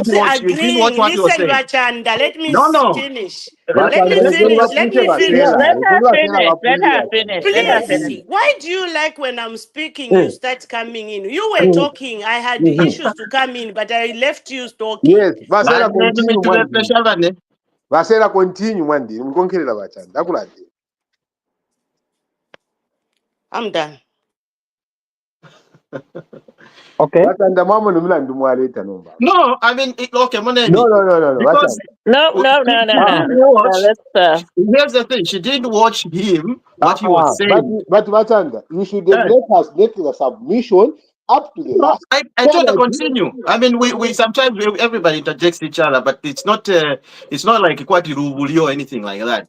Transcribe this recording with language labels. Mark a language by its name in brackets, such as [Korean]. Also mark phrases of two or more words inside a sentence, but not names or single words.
[English] you did watch agreeing. what he was Listen, saying. Bachanda, let me No. finish. Let me Bachanda, finish. Let basise me No, finish. Basera. let her Basera finish. Let bapuliza her Bachanda. finish. Let her Please, finish. Bapuliza. why do you like when I'm speaking, you start coming in? You were talking. I had issues to come in, but I left you talking. Yes, Basera continue mwandi. [Bemba] Bane. [English] Basera continue mwandi. [Bemba] Mkonkerera Bachanda. Akulade. [English] I'm done. Okay. [Bemba] Bachanda mama nomulanda mwaleta nomba. [English] No, I mean, okay, No, [Bemba] Moneni. [English] no, no, no, no. Because Bachanda. No, no, she no, no, didn't no. Ah, watch. Let's Here's the thing: she didn't watch him what he was But saying. Bachanda, you should have Yeah. let us make the submission up to the No, last. I So told her that continue. I mean, we sometimes everybody interjects each other, but it's not like Kwati Rubuli or anything like that.